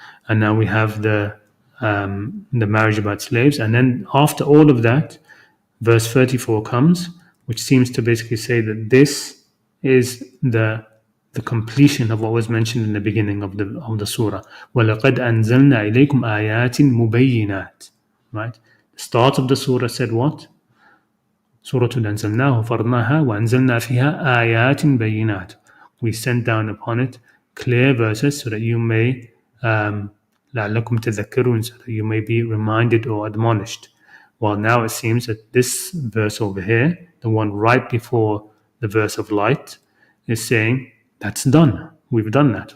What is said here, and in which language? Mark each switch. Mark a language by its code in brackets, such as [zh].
[en] And now we have the marriage about slaves, and then after all of that, verse 34 comes, which seems to basically say that this is the completion of what was mentioned in the beginning of the surah. [ar] وَلَقَدْ أَنزَلْنَا إِلَيْكُمْ آيَاتٍ مُبَيِّنَاتٍ. [en] Right? The start of the surah said what? [ar] سورة أنزلناه فرضناها وأنزلنا فيها آيات بينات. [en] We sent down upon it clear verses so that you may [ar] لعلكم تذكرون, [en] so that you may be reminded or admonished. Well, now it seems that this verse over here, the one right before the verse of light, is saying that's done. We've done that.